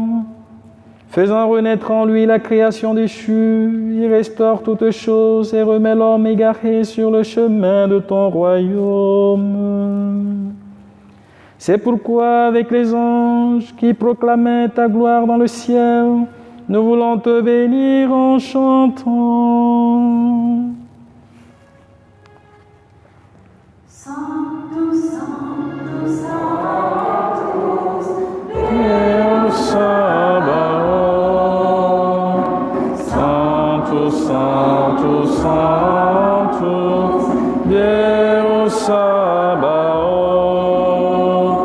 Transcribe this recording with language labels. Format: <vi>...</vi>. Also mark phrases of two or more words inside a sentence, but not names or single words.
<fr>Faisant renaître en lui la création déchue, il restaure toutes choses et remet l'homme égaré sur le chemin de ton royaume. C'est pourquoi, avec les anges qui proclamaient ta gloire dans le ciel, nous voulons te bénir en chantant.</fr> <la>Sanctus, Sanctus, Sanctus, Deus Sabaoth. Sanctus, Sanctus, Sanctus, Deus Sabaoth.</la>